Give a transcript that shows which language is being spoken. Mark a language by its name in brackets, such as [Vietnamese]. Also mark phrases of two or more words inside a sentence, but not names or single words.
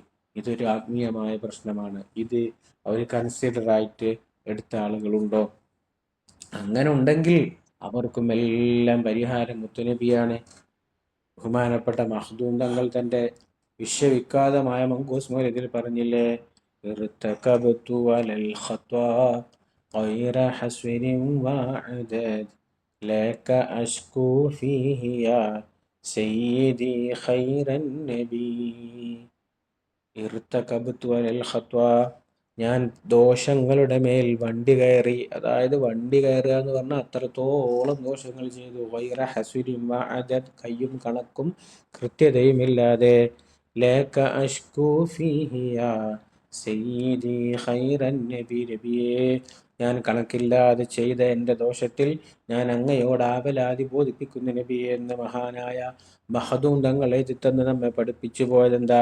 [Malayalam] ഇതൊരു ആത്മീയമായ പ്രശ്നമാണ്. ഇത് അവർ കൺസിഡറായിട്ട് എടുത്ത ആളുകളുണ്ടോ? അങ്ങനെ ഉണ്ടെങ്കിൽ അവർക്കും എല്ലാം പരിഹാരം മുത്തുനബിയാണ്. ബഹുമാനപ്പെട്ട മഖ്ദൂം തങ്ങൾ തന്റെ വിശ്വവിഖ്യാതമായ മങ്കൂസ് മൗലിദിൽ പറഞ്ഞില്ലേ, [Arabic] ارتكبت على الخطا غير حسن وعدد لك أشكو فيه يا سيدي خير النبي. ارتكبت على الخطا, [Malayalam] ഞാൻ ദോഷങ്ങളുടെ മേൽ വണ്ടി കയറി. അതായത് വണ്ടി കയറുക എന്ന് പറഞ്ഞാൽ അത്രത്തോളം ദോഷങ്ങൾ ചെയ്തു. [Arabic] غير حسن وعدد, [Malayalam] കയ്യും കണക്കും കൃത്യതയും ഇല്ലാതെ. [Arabic] لك أشكو فيه يا سيدي خير النبي, [Malayalam] നബിയേ ഞാൻ കണക്കില്ലാതെ ചെയ്ത എൻ്റെ ദോഷത്തിൽ ഞാൻ അങ്ങയോട് ആവലാതി ബോധിപ്പിക്കുന്നു നബിയെ എന്ന് മഹാനായ മഖ്ദൂം തങ്ങൾ എഴുതിത്തന്ന് നമ്മെ പഠിപ്പിച്ചു പോയതെന്താ?